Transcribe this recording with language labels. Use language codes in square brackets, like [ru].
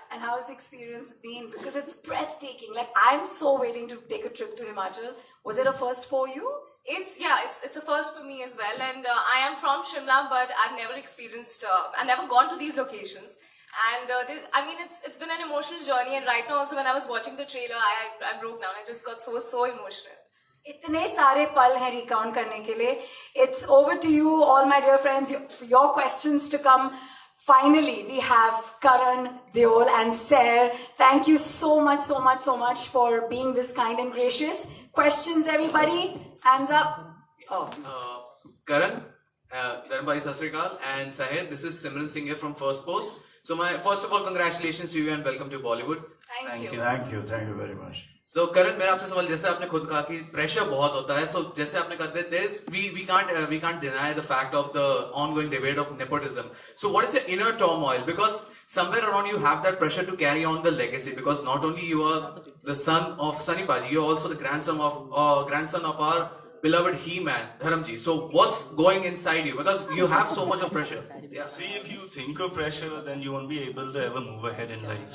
[en] And how has the experience been? Because it's breathtaking. Like, I'm so waiting to take a trip to Himachal. Was it a first for you? It's a first for me as well, and I am from Shimla, but I've never experienced, I've never gone to these locations. And it's been an emotional journey, and right now also when I was watching the trailer, I broke down. I just got so emotional. [hi] इतने सारे पल हैं recount करने के लिए. [en] It's over to you, all my dear friends. Your questions to come. Finally, we have Karan, Deol, and Sair. Thank you so much for being this kind and gracious. Questions, everybody? Hands up. Oh. Karan, Dharambai Sasrikal, and Sahid, this is Simran Singh here from First Post. So first of all, congratulations to you and welcome to Bollywood. Thank you. Thank you very much. [hi] So Karan, मेरा आपसे सवाल, जैसे आपने खुद कहा कि pressure बहुत होता है, so जैसे आपने कहा, [en] we can't deny the fact of the ongoing debate of nepotism. So what is your inner turmoil? Because somewhere around you have that pressure to carry on the legacy, because not only you are the son of Sunny Paji, you are also the grandson of our beloved He-Man, Dharamji. So what's going inside you? Because you have so much of pressure. Yeah. See, if you think of pressure, then you won't be able to ever move ahead in life.